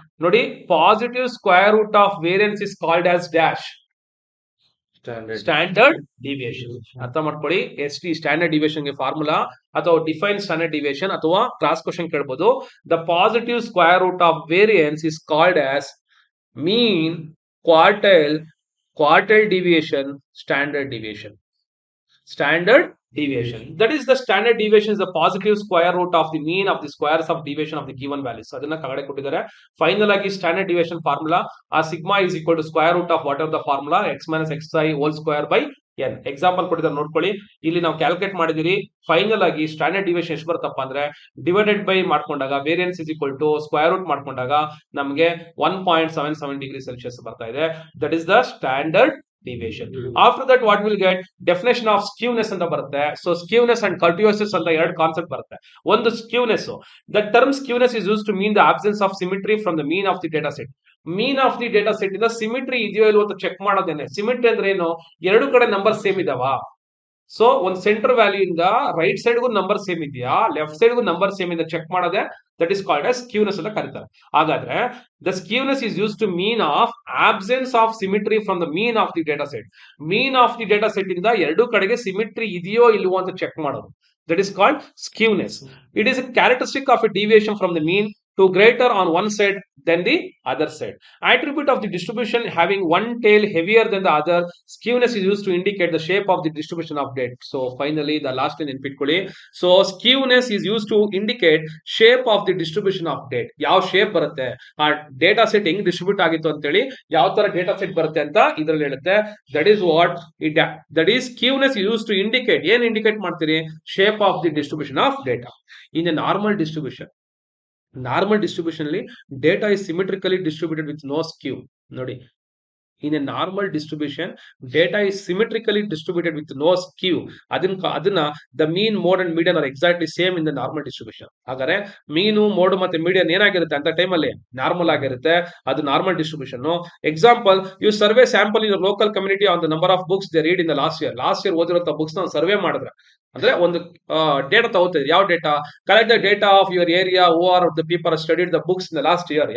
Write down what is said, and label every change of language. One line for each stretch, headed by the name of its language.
English: ನೋಡಿ, positive square root of variance is called as dash standard deviation.
Kannada: ಅರ್ಥ ಮಾಡ್ಕೊಳ್ಳಿ. S T standard deviation ಗೆ formula ಅಥವಾ
English: define standard deviation
Kannada: ಅಥವಾ class question ಕೇಳಬಹುದು.
English: The positive square root of variance is called as mean, quartile deviation, standard deviation. Standard deviation, that is the standard deviation is the positive square root of the mean of the squares of deviation of the given values.
Kannada: ಅದನ್ನ ಕಡೆ ಕೊಟ್ಟಿದ್ದಾರೆ. Final ಆಗಿ
English: Standard deviation formula, ಆ sigma is equal to square root of what are the formula x minus xi whole square by n.
Kannada: Example ಕೊಟ್ಟಿದ್ದಾರೆ ನೋಡ್ಕೊಳ್ಳಿ. ಇಲ್ಲಿ ನಾವು calculate ಮಾಡಿದಿರಿ. ಫೈನಲ್ ಆಗಿ ಸ್ಟ್ಯಾಂಡರ್ಡ್ ಡಿವಿಯೇಷನ್ ಎಷ್ಟು ಬರುತ್ತಪ್ಪ ಅಂದ್ರೆ, ಡಿವೈಡೆಡ್ ಬೈ ಮಾಡ್ಕೊಂಡಾಗ
English: variance is equal to
Kannada: square root ಮಾಡ್ಕೊಂಡಾಗ ನಮಗೆ 1.77 ಡಿಗ್ರಿ ಸೆಲ್ಸಿಯಸ್ ಬರ್ತಾ ಇದೆ.
English: That is the standard deviation. After that what will get, definition of skewness
Kannada: ಅಂತ ಬರುತ್ತೆ.
English: So skewness and kurtosis
Kannada: ಅಂತ ಎರಡು ಕಾನ್ಸೆಪ್ಟ್ ಬರುತ್ತೆ. ಒಂದು
English: skewness, the term skewness is used to mean the absence of symmetry from the mean of the data set. Mean of the data set
Kannada: ಇಂದ symmetry ಇದೆಯೋ ಇಲ್ವೋ ಅಂತ ಚೆಕ್ ಮಾಡೋದೇನೆ. ಸಿಮಿಟ್ರಿ ಅಂದ್ರೆ ಏನು, ಎರಡು ಕಡೆ ನಂಬರ್ ಸೇಮ್ ಇದಾವ. ಸೊ ಒಂದು ಸೆಂಟರ್ ವ್ಯಾಲ್ಯೂ ಇಂದ ರೈಟ್ ಸೈಡ್ ಗೂ ನಂಬರ್ ಸೇಮ್ ಇದೆಯಾ, ಲೆಫ್ಟ್ ಸೈಡ್ ಗೂ ನಂಬರ್ ಸೇಮ್ ಇದೆ ಚೆಕ್ ಮಾಡೋದೇ
English: that is called as
Kannada: skewness ಅಂತ ಕರೀತಾರೆ.
English: ಹಾಗಾದ್ರೆ the skewness is use to mean of absence of symmetry from the mean of the data set. Mean of the data set
Kannada: ಇಂದ ಎರಡು ಕಡೆಗೆ symmetry ಇದೆಯೋ ಇಲ್ವೋ ಅಂತ ಚೆಕ್ ಮಾಡೋದು.
English: That is called skewness. It is a characteristic of a deviation from the mean to greater on one side than the other side. Attribute of the distribution having one tail heavier than the other. Skewness is used to indicate the shape of the distribution of data. So finally the last line input. So skewness is used to indicate shape of the distribution of data.
Kannada: ಯಾವ shape ಬರುತ್ತೆ, ಆ data set ಹೆಂಗ್ distribute ಆಗಿತ್ತು ಅಂತ ಹೇಳಿ ಯಾವ ತರ data set ಬರುತ್ತೆ ಅಂತ ಇದರಲ್ಲಿ ಹೇಳುತ್ತೆ.
English: That is what it, that is skewness is used to indicate.
Kannada: ಏನ್ ಇಂಡಿಕೇಟ್ ಮಾಡ್ತೀರಿ,
English: shape of the distribution of data. In a normal distribution ಅಲ್ಲಿ data is symmetrically distributed with no skew. ನೋಡಿ, in a normal distribution data is symmetrically distributed with no skew. ಅದನ್ನ the mean, mode and median are exactly same in the normal distribution.
Kannada: ಹಾಗಾದ್ರೆ ಮೀನು, mode ಮತ್ತೆ median ಏನಾಗಿರುತ್ತೆ ಅಂತ time ಅಲ್ಲಿ normal ಆಗಿರುತ್ತೆ. ಅದು normal distribution.
English: example, you survey sample in local community on the number of books they read in the last year
Kannada: ಓದಿರುವಂತ books ನ survey ಮಾಡಿದ್ರೆ, ಅಂದ್ರೆ ಒಂದು ಡೇಟಾ ತಗೋತೀವಿ. ಯಾವ data,
English: Collect the data of your area who are the people studied the books in the last year.